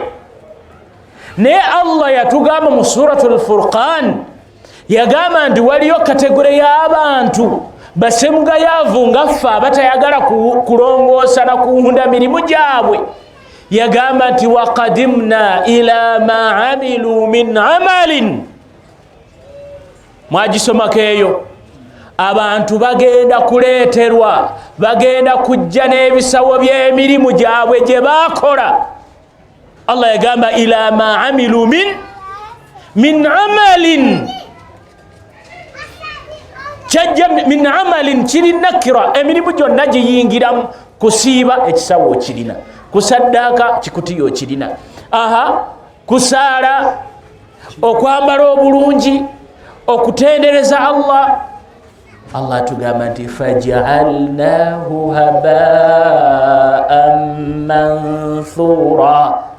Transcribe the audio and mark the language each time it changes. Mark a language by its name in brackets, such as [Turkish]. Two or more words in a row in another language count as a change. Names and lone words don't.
[Ganda] Naye Allah yatugamba mu suratul Furqan, yagamba nti waliyo kategore y'abantu basemugayaavu nga ffe abatayagala kulongoosa na kuwunda mirimu gyabwe. Yagamba nti [Arabic] وقدمنا إلى ما عملوا من عمل. [Ganda] Mwagisomako eyo? Abantu bagenda kuleeterwa, bagenda kujja n'ebisawo by'emirimu gyabwe gye baakola. Allah yagamba [Arabic] إلى ما عملوا من عمل [Ganda] kyajja [Arabic] من عمل [Ganda] kiri nakira emirimu gyonna giyingiramu kusiiba ekisawo kirina kusaddaaka kikutiyo kirina kusaala okwambala obulungi okutendereza Allah tugamba nti [Arabic] فجعلناه هباء منثورا